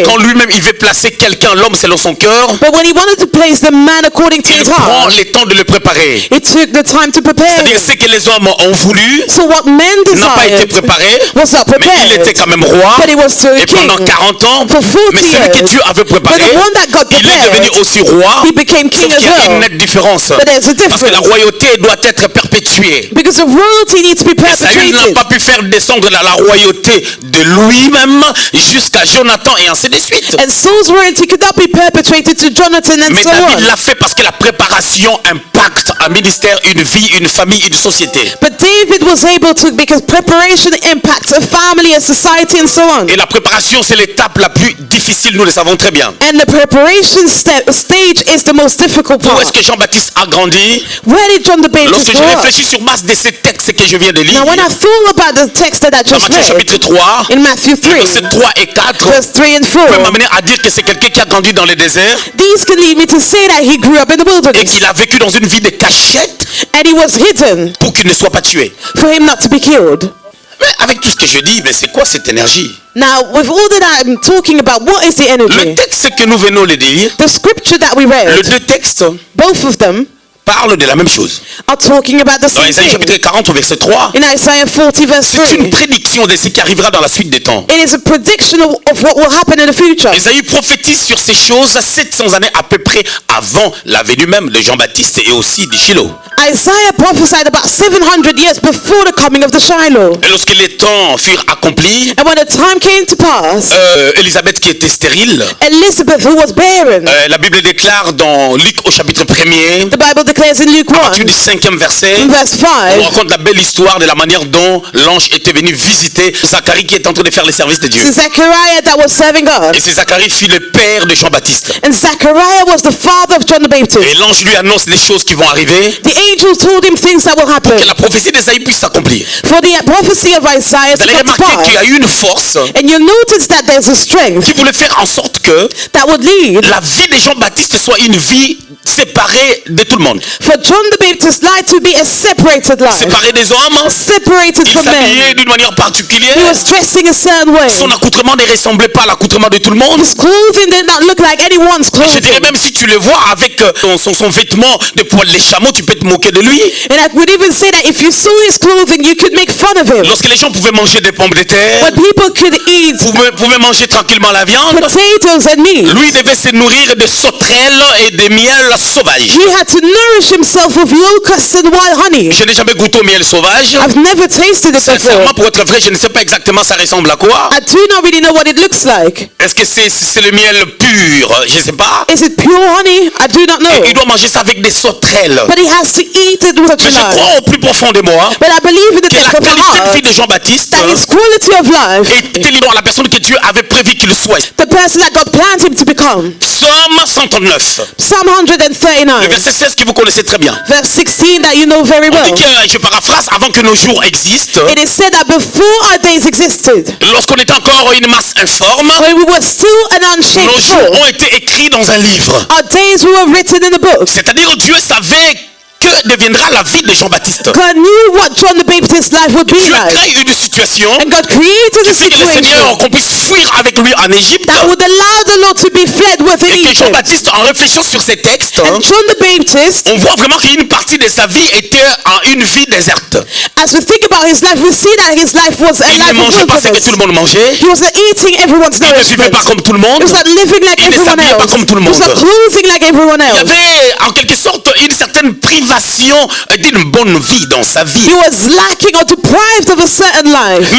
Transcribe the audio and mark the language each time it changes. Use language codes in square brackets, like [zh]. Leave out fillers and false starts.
[fr] Et quand lui-même il veut placer quelqu'un, l'homme selon son cœur, [en] But when he wanted to place the man according to [fr] il [en] his [fr] prend [en] heart, [fr] le temps de le préparer. [en] he took the time to prepare [fr] C'est-à-dire [en] him. [fr] ce que les hommes ont voulu [en] So what men [fr] n'a pas été [en] desired [fr] préparé, [en] was not [fr] mais il était [en] prepared. [fr] quand même roi. [en] But he was still a [fr] Et pendant [en] king. [fr] 40 ans, [en] For 40 [fr] mais celui que [en] years. [fr] Dieu avait préparé, [en] But the one that God [fr] il est devenu [en] prepared, [fr] aussi roi. [en] he became king [fr] Sauf [en] as [fr] qu'il y a une [en] well. [fr] nette différence. [en] But there's a [fr] Parce que la [en] difference. [fr] royauté doit être perpétuée. [en] Because the royalty needs to be [fr] Et Saül n'a [en] perpetuated. [fr] pas pu faire descendre la royauté de lui-même jusqu'à Jonathan et ainsi de suite. [en] And Saul's royalty could not be perpetuated to Jonathan and [fr] Mais [en] so [fr] David [en] on. [fr] l'a fait parce que la préparation impacte un ministère, une vie, une famille, une société. [en] But David was able to because preparation impacts a family, a society, and so on. [fr] Et la préparation, c'est l'étape la plus difficile, nous le savons très bien. [en] And the preparation stage is the most difficult [fr] Où est-ce [en] part. [fr] que Jean-Baptiste a grandi? [en] Where did John the Baptist [fr] Lorsque [en] grow [fr] je [en] up? [fr] réfléchis sur base de ces textes que je viens de lire, [en] Now when I thought about the text that I [fr] dans [en] just [fr] Matthieu chapitre [en] read, [fr] 3, [en] in Matthew 3, [fr] versets 3 et 4, [en] verse 3 and [fr] peut [en] 4, [fr] m'amener à dire que c'est quelqu'un qui a grandi dans le désert [en] these can lead me to say that he grew up in the [fr] et [en] wilderness. [fr] qu'il a vécu dans une vie de cachette [en] And he was hidden [fr] pour qu'il ne soit pas tué. [en] for him not to be killed. [fr] Mais avec tout ce que je dis, mais c'est quoi cette énergie? [en] Now, with all that I'm talking about, what is the [fr] Le [en] energy? [fr] texte que nous venons de lire, [en] The scripture that we [fr] les [en] read, [fr] deux textes [en] both of them [fr] parlent de la même chose. [en] are talking about the [fr] Dans [en] same [fr] Isaïe [en] thing. [fr] chapitre 40 au verset 3, [en] In Isaiah 40 verse [fr] c'est une [en] 3, [fr] prédiction de ce qui arrivera dans la suite des temps. [en] it is a prediction of what will happen in the future. [fr] Isaïe prophétise sur ces choses 700 années à peu près avant la venue même de Jean-Baptiste et aussi de Shiloh. [en] Isaiah prophesied about 700 years before the coming of the Shiloh. [fr] Et lorsque les temps furent accomplis, [en] And when the time came to pass, [fr] Élisabeth qui était stérile, [en] Elizabeth, who was barren, [fr] la Bible déclare dans Luc au chapitre 1er, [en] the Bible declares in Luke [fr] à [en] 1, [fr] partir du 5e verset, [en] in verse [fr] on [en] 5, [fr] raconte la belle histoire de la manière dont l'ange était venu visiter Zacharie qui est en train de faire le service de Dieu. [en] to Zechariah that was serving God. [fr] Et c'est Zacharie fut le père de Jean-Baptiste. [en] And Zechariah was the father of John the [fr] Et [en] Baptist. [fr] l'ange lui annonce des choses qui vont arriver [en] The angel told him things that will [fr] pour [en] happen. [fr] que la prophétie d'Esaïe puisse s'accomplir. [en] For the prophecy of Isaiah [fr] Vous [en] to [fr] allez [en] come to [fr] remarquer qu'il y [en] pass. [fr] a eu une force [en] And you'll notice that there's a strength [fr] qui voulait faire en sorte que [en] that would lead [fr] la vie de Jean-Baptiste soit une vie séparée de tout le monde. [en] for John the Baptist's life to be a separated life. [fr] Séparée des hommes, [en] Separated [fr] il [en] from men. [fr] s'habillait d'une manière particulière. [en] He was dressing a certain way. [fr] Son accoutrement ne ressemblait pas à l'accoutrement de tout le monde. [en] His clothing did not look like anyone's [fr] Je dirais [en] clothing. [fr] même si tu le vois avec son vêtement de poil de chameau, tu peux te moquer de lui. [en] And I would even say that if you saw his clothing, you could make fun of him. [fr] Lorsque les gens pouvaient manger des pommes de terre, [en] When people could eat [fr] pouvaient manger tranquillement la viande, [en] potatoes and meat, [fr] lui devait se nourrir de sauterelles et de miel sauvage. [en] he had to nourish himself with locusts and wild honey. [fr] Je n'ai jamais goûté au miel sauvage. [en] I've never tasted it before. [fr] Sincèrement, pour être vrai, je ne sais pas exactement ça ressemble à quoi. [en] I do not really know what it looks like. [fr] Est-ce que c'est le miel pur? Je ne sais pas. [en] Is it pure honey? I do not [fr] Et il [en] know. [fr] doit manger ça avec des sauterelles. [en] But he has to eat it with such [fr] Mais je [en] a life. [fr] crois au plus profond de moi [en] But I believe in the [fr] que la [en] depth of my [fr] qualité de vie [en] heart [fr] de Jean-Baptiste [en] that his quality of life, [fr] était liée à la personne que Dieu avait prévu qu'il soit. [en] the person that God planned him to become. [fr] Psaume 139. [en] Psalm [fr] Le [en] 139, [fr] verset 16 que vous connaissez très bien. [en] verse 16 that you know very [fr] On [en] well. [fr] dit que, je paraphrase, avant que nos jours existent, [en] It is said that before our days existed, [fr] lorsqu'on était encore une masse informe, [en] when we were still an [fr] nos [en] unshaped [fr] jours [en] soul, [fr] ont été écrits dans un livre. [en] our days were written in the book. [fr] C'est-à-dire Dieu savait que deviendra la vie de Jean-Baptiste. [en] God knew what John the Baptist's life would be [fr] Dieu [en] like. [fr] crée une situation [en] And God created a [fr] qui le Seigneur [en] situation [fr] qu'on puisse fuir avec lui en Égypte. [en] that would allow the Lord to be fled with in [fr] Et que [en] Egypt. [fr] Jean-Baptiste, en réfléchissant sur ces textes, [en] And John the Baptist, [fr] on voit vraiment qu'une partie de sa vie était une vie déserte. [en] as we think about his life, we see that his life was a [fr] Il ne [en] life of [fr] mangeait pas ce que [en] wilderness. [fr] tout le monde mangeait. [en] He was not eating everyone's [fr] Il ne vivait [en] nourishment. [fr] pas comme tout le monde. [en] He was not living like [fr] Il ne [en] everyone [fr] s'habillait pas [en] else. [fr] comme tout le [en] He was [fr] monde. [en] not clothing like everyone [fr] Il y [en] else. [fr] avait en quelque sorte une certaine privation d'une bonne vie dans sa vie. [en] He was lacking or deprived of a certain life.